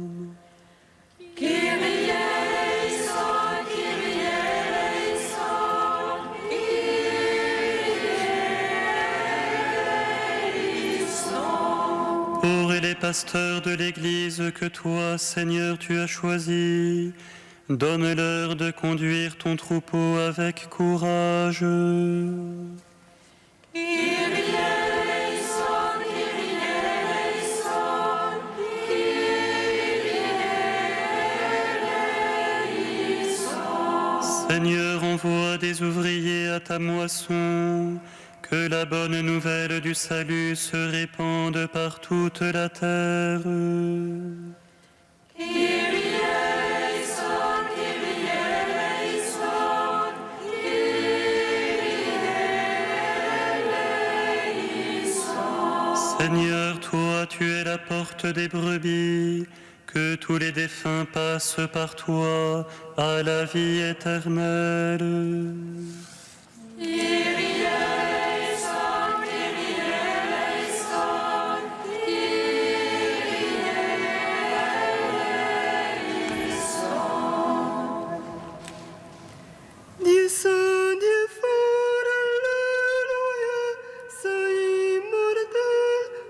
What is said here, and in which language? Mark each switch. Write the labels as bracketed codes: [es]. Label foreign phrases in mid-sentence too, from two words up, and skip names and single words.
[el] Κύριε ἐλέησον, Κύριε ἐλέησον, Κύριε ἐλέησον. [fr] Pour les pasteurs de l'Église que toi, Seigneur, tu as choisis, donne-leur de conduire ton troupeau avec courage. [el] Κύριε ἐλέησον, Κύριε ἐλέησον, Κύριε ἐλέησον. [fr] Seigneur, envoie des ouvriers à ta moisson, que la bonne nouvelle du salut se répande par toute la terre. [el] Κύριε ἐλέησον, Κύριε ἐλέησον, Κύριε ἐλέησον. [fr] Seigneur, toi, tu es la porte des brebis, que tous les défunts passent par toi à la vie éternelle. [el] Κύριε ἐλέησον, Κύριε ἐλέησον, Κύριε ἐλέησον. [fr] Dieu saint, Dieu fort, Alléluia, saint immortel,